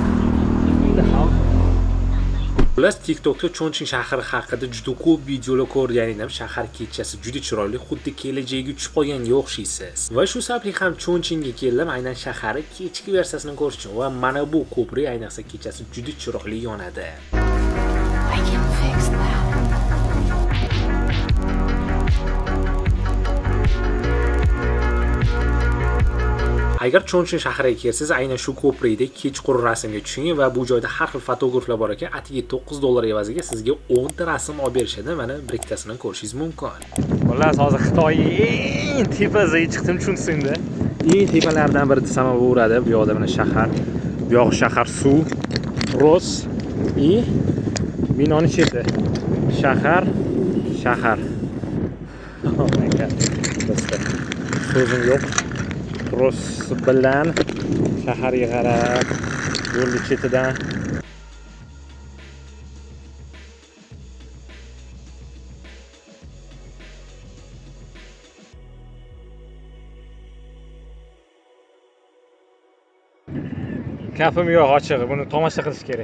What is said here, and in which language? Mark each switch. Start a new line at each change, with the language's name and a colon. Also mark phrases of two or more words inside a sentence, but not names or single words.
Uzbek: Xullas, TikTokda Chongqing shahri haqida juda ko'p videolar ko'rganingiz, shahar kechasi juda chiroyli, xuddi kelajagiga uchib qolganga o'xshaysiz. Va shu sababli ham Chongqingga keldim, aynan shaharning kechki versiyasini ko'rish uchun. Va mana bu ko'prik ayniqsa kechasi juda chiroyli yonadi.
English: I can fix that.
Uzbek: Agar Chongqing shahriga kelsangiz, aynan shu ko'prikda kechqurun rasmga tushing va bu joyda har xil fotograflar bor ekan. Atiga $9 evaziga sizga 10 ta rasm olib berishadi. Mana bir ikkitasini ko'rishingiz mumkin. Xullas, hozir Xitoyning eng tepasiga chiqdim, tushundingda. Eng tepalardan biri desam bo'laveradi. Bu yoqda mana shahar. Bu yoq shahar suv, Ros и binoni cheti. Shahar.
English: Oh my god.
Uzbek: So'zim yo'q. Ros bilan shaharga qarab yo'l chetidan kafim yo'q, ochig'i buni tomosha qilish kerak.